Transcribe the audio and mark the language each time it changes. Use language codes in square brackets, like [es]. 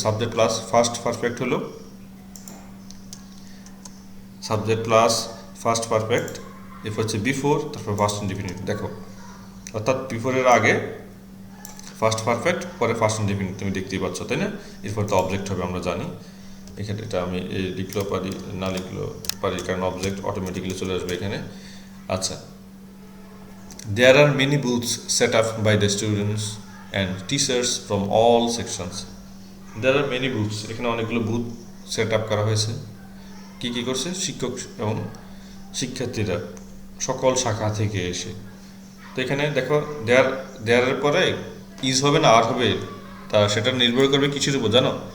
[bn] Subject plus first perfect হলো, subject plus first perfect, এরপর হচ্ছে বিফোর, তারপর ফার্স্ট ইনডিফিনিট। দেখো অর্থাৎ বিফোরের আগে ফার্স্ট পারফেক্ট, পরে ফার্স্ট ইনডিফিনিট, তুমি দেখতেই পাচ্ছ, তাই না? এরপর তো অবজেক্ট হবে, আমরা জানি। এখানে এটা আমি লিখলেও পারি, না লিখলেও পারি, কারণ অবজেক্ট অটোমেটিক্যালি চলে আসবে এখানে। [en] আচ্ছা, there are many booths set up by the students and teachers from all sections. There are many booths, [bn] এখানে অনেকগুলো বুথ সেট আপ করা হয়েছে। কি কি করছে? শিক্ষক এবং শিক্ষার্থীরা সকল শাখা থেকে এসে। তো এখানে দেখো দেয়ারের পরে ইজ হবে না আর হবে, তা সেটা নির্ভর করবে কিছুর উপর, জানো?